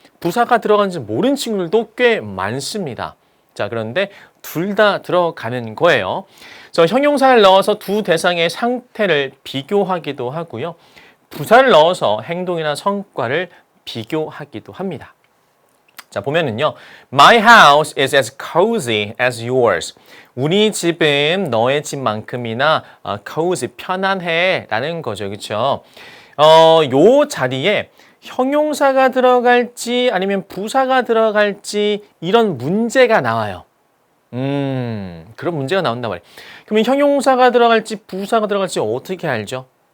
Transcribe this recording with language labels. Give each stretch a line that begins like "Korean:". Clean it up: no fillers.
Korean: 부사가 들어가는지 모르는 친구들도 꽤 많습니다. 자, 그런데 둘 다 들어가는 거예요. 그래서 형용사를 넣어서 두 대상의 상태를 비교하기도 하고요. 부사를 넣어서 행동이나 성과를 비교하기도 합니다. 자, 보면은요.
English: My house is as cozy as yours.
Korean: 우리 집은 너의 집만큼이나 cozy, 편안해 라는 거죠. 그렇죠? 요 자리에 형용사가 들어갈지 아니면 부사가 들어갈지 이런 문제가 나와요. 그런 문제가 나온단 말이에요. 그러면 형용사가 들어갈지 부사가 들어갈지 어떻게 알죠?